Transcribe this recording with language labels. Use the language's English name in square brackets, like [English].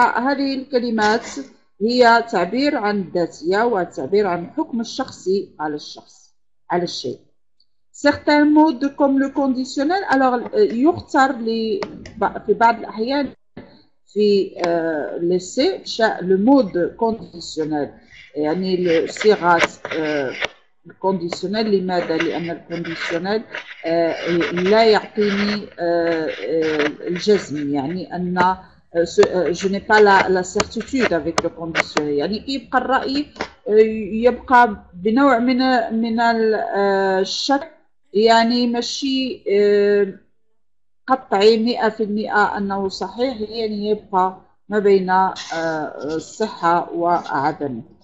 [Arabic] هذه الكلمات هي تعبير عن الذاتية وتعبير عن الحكم الشخصي على الشخص على الشيء. [French] Certains mots comme le conditionnel, alors [Arabic] يختار في بعض الأحيان في [French] l'essai le mode conditionnel [Arabic] يعني الصيغة الكونديسيونيل. لماذا؟ لأن الكونديسيونيل لا يعطيني الجزم، يعني أن [French] je n'ai pas la certitude avec le conditionnel. [Arabic] يعني يبقى الرأي يبقى بنوع من الشك، يعني ماشي قطعي 100% أنه صحيح، يعني يبقى ما بين الصحة وعدمه.